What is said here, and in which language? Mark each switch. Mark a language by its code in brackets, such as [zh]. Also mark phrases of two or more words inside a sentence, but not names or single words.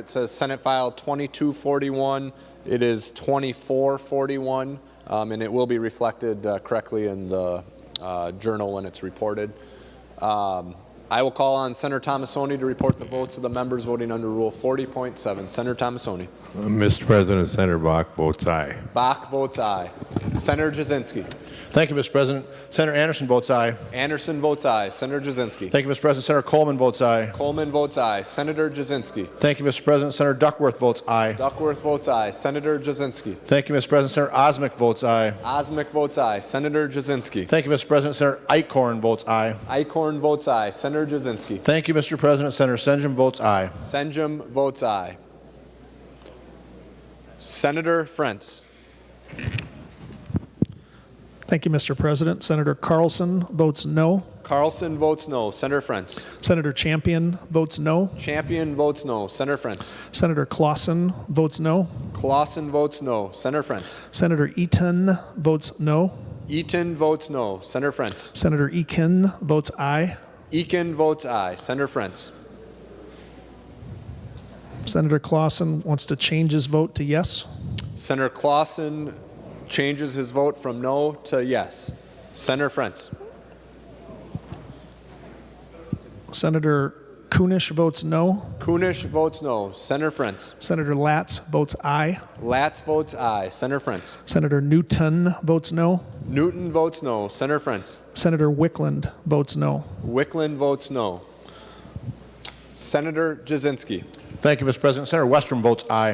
[en] It says Senate File 2241. It is 2441, and it will be reflected correctly in the journal when it's reported. I will call on Senator Tomassoni to report the votes of the members voting under Rule 40.7. Senator Tomassoni. Mr. President, Senator Bach votes aye. Bach votes aye. Senator Jasinski. Thank you, Mr. President. Senator Anderson votes aye. Anderson votes aye. Senator Jasinski. Thank you, Mr. President. Senator Coleman votes aye. Coleman votes aye. Senator Jasinski. Thank you, Mr. President. Senator Duckworth votes aye. Duckworth votes aye. Senator Jasinski. Thank you, Mr. President. Senator Osmic votes aye. Osmic votes aye. Senator Jasinski. Thank you, Mr. President. Senator Eichhorn votes aye. Eichhorn votes aye. Senator Jasinski. Thank you, Mr. President. Senator Senjum votes aye. Senjum votes aye. Senator Frentz. Thank you, Mr. President. Senator Carlson votes no. Carlson votes no. Senator Frentz. Senator Champion votes no. Champion votes no. Senator Frentz. Senator Clausen votes no. Clausen votes no. Senator Frentz. Senator Eaton votes no. Eaton votes no. Senator Frentz. Senator Eakin votes aye. Eakin votes aye. Senator Frentz. Senator Clausen wants to change his vote to yes. Senator Clausen changes his vote from no to yes. Senator Frentz. Senator Kunish votes no. Kunish votes no. Senator Frentz. Senator Latz votes aye. Latz votes aye. Senator Frentz. Senator Newton votes no. Newton votes no. Senator Frentz. Senator Wickland votes no. Wickland votes no. Senator Jasinski. Thank you, Mr. President. Senator Westrom votes aye.